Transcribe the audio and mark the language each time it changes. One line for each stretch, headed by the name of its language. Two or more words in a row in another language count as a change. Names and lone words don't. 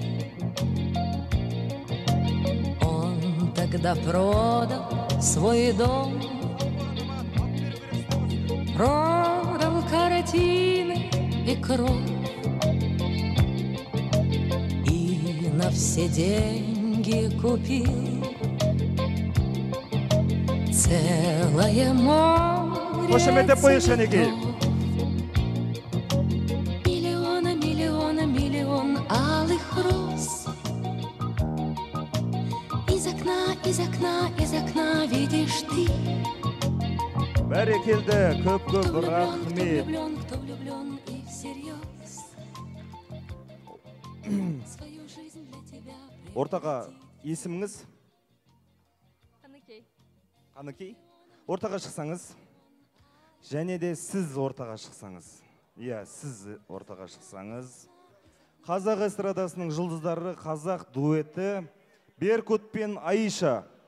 Russian: Он тогда продал свой дом, продал картины и кровь, и на все деньги купил целое море цветов. Миллион алых роз. Из окна видишь ты.
Kazakh: Бәрекелді, көп-көп рахмет.
Russian: Кто влюблен и всерьез. Свою жизнь для тебя.
Kazakh: Ортаға есіміңіз? Қаныкей. Қаныкей? Ортаға шықсаңыз. Және де сіз ортаға шықсаңыз. Иә, сіз ортаға шықсаңыз. Қазақ эстрадасының жұлдыздары қазақ дуэті Беркут пен Аиша.